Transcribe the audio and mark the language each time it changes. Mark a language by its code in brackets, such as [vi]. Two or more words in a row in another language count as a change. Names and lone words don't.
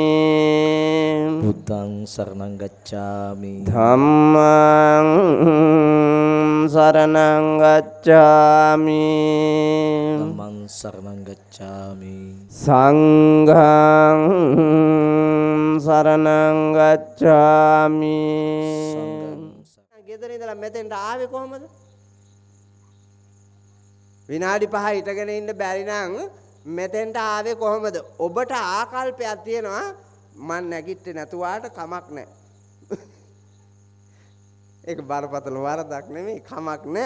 [pi] බුද්ධං සරණං ගච්ඡාමි ධම්මං සරණං ගච්ඡාමි ධම්මං සරණං ගච්ඡාමි සංඝං සරණං ගච්ඡාමි. [si] ගෙදර ඉඳලා මෙතෙන්ට ආවේ කොහමද? විනාඩි 5 හිටගෙන ඉන්න බැරි නම් මෙතෙන්ට ආවේ කොහමද? ඔබට ආකල්පයක් තියෙනවා මං නැගිට්ටේ නැතුවාට කමක් නැහැ. ඒක බරපතල වරදක් නෙමෙයි, කමක් නැහැ.